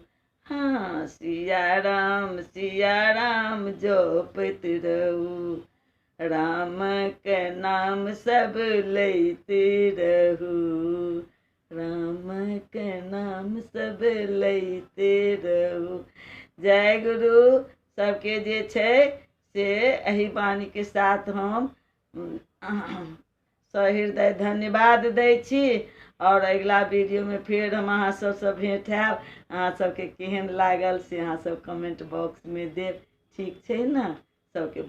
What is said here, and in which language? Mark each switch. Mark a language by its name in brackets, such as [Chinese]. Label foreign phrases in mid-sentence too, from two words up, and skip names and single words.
[Maithili] हाँ सिया राम जपत रहू, राम के नाम सब लैते रहू, राम के नाम सब लैते रहू। जय गुरु। सबके जे छै से एही वाणी के साथ हम सहृदय धन्यवाद दै छी। और अगला वीडियो में फिर हम अहाँ सबसँ भेंट हैब। अहाँ सबके केहन लागल से अहाँ सब [English] comment box [Maithili] में देब, ठीक छै ने।